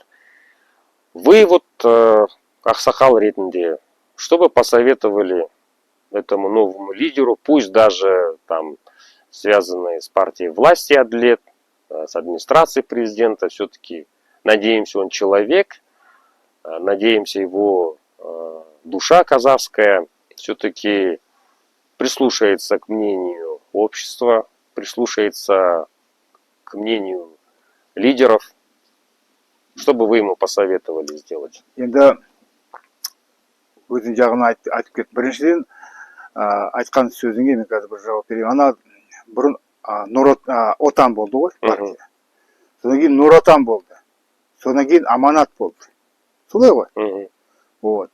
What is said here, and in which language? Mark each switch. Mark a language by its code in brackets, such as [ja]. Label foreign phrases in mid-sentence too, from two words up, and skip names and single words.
[ru] Вы вот, [kk] Аксакал ретінде, [ru] что бы посоветовали этому новому лидеру, пусть даже там связанные с партией власти Адлет, с администрацией президента, все-таки надеемся, он человек, надеемся, его душа казахская все-таки прислушается к мнению общества, прислушается к мнению лидеров. Что бы вы ему посоветовали сделать? [kk] Енді өзің жағына айтып кет. Біріншіден, айтқан сөзіңе мен қазір бір жауап берейін. Ана бұрын Отан болды ғой, партия. Содан кейін Нұр Отан болды. Содан кейін Аманат болды. Солай ғой? Вот.